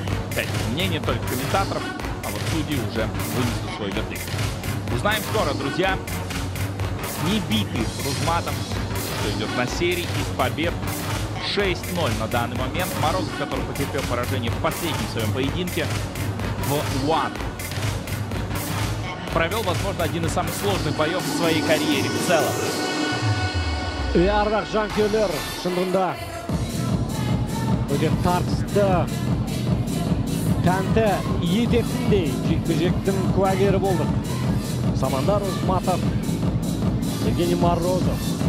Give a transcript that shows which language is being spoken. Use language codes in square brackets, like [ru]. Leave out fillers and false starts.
[ru] Опять мнение только комментаторов. А вот судьи уже вынесут свой вердикт. Узнаем скоро, друзья. Не битый Рузматов, что идет на серии из побед. 6-0 на данный момент. Морозов, который потерпел поражение в последнем своем поединке в One, провел, возможно, один из самых сложных боев в своей карьере в целом. [kk] Ардақ жанкүйерлер, шындығында өте тартысты, тәнті ететіндей жекпе-жектің куәгері болдық. Самандар Усматов, Евгений Морозов.